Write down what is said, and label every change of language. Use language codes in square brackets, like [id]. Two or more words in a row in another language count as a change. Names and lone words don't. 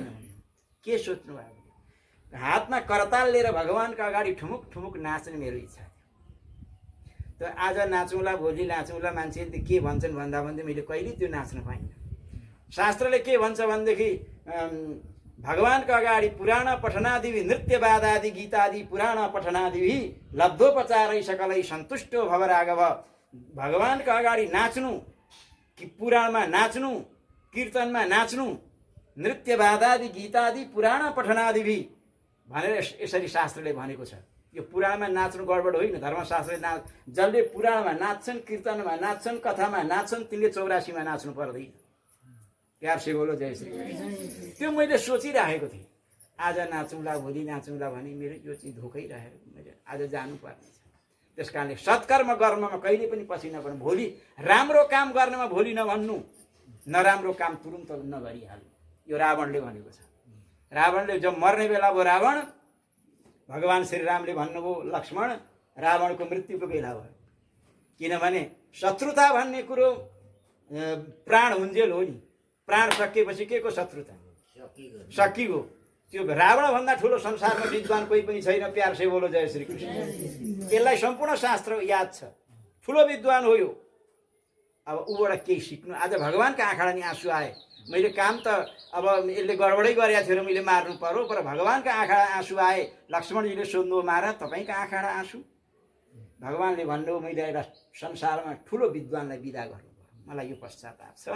[ne] के सोच्नु भएको? हातमा करताल लिएर भगवानको अगाडि ठुमुक ठुमुक नाच्ने मेरो इच्छा थियो। त आज नाचौँला, भोलि नाचौँला, मान्छेले के भन्छन् भन्दा भन्दै मैले कहिले त्यो नाच्न पाइनँ। शास्त्रले के भन्छ भनेदेखि भगवानको अगाडि [sa] पुराण पठनादि नृत्यवादादि गीतादि पुराण पठनादि लब्धोपचारै सकलै सन्तुष्टो भव राघव। [ne] भगवानको अगाडि नाच्नु, कि पुराणमा नाच्नु, कीर्तनमा नाच्नु, [sa] नृत्यवादादि गीतादि पुराण पठनादि [ne] भनेर यसरी शास्त्रले भनेको छ। यो पुराणमा नाच्नु गडबड होइन। धर्मशास्त्रले जसले पुराणमा नाच्छन्, कीर्तनमा नाच्छन्, कथामा नाच्छन्, तिनले 84मा नाच्नु पर्दैन। [hi] प्यार से बोलो जय श्री कृष्ण। [ne] त्यो मैले सोचिराखेको थिएँ, आज नाचौँला, भोलि नाचौँला भने मेरो यो चाहिँ धोकै रहेर मैले आज जानुपर्ने छ। त्यस कारणले सत्कर्म गर्नमा कहिले पनि पछि नपर्नु। भोलि राम्रो काम गर्नमा भोलि नभन्नु, नराम्रो काम तुरुन्त नगरिहाल्नु। यो रावणले भनेको छ। रावणले जब मर्ने बेला भयो रावण, भगवान श्रीरामले भन्नुभयो लक्ष्मण रावणको मृत्युको बेला भयो। किनभने शत्रुता भन्ने कुरो प्राण हुन्जेल हो नि। प्राण सकिएपछि के को शत्रुता सकिगयो। त्यो रावणभन्दा ठुलो संसारमा विद्वान कोही पनि छैन। [hi] प्यार से बोलो जय श्री कृष्ण। [ne] यसलाई सम्पूर्ण शास्त्र याद छ। ठुलो विद्वान हो यो। अब ऊबाट केही सिक्नु। आज भगवानका आँखाबाट नि आँसु आए। मैले काम त अब यसले गडबडै गरेको थियो र मैले मार्नु पर्यो, तर भगवानका आँखाबाट आँसु आए। लक्ष्मणजीले सोध्नु महाराज तपाईँका आँखाबाट आँसु? भगवानले भन्नु मैले एउटा संसारमा ठुलो विद्वानलाई विदा गर्नुभयो, मलाई यो पश्चाताप छ।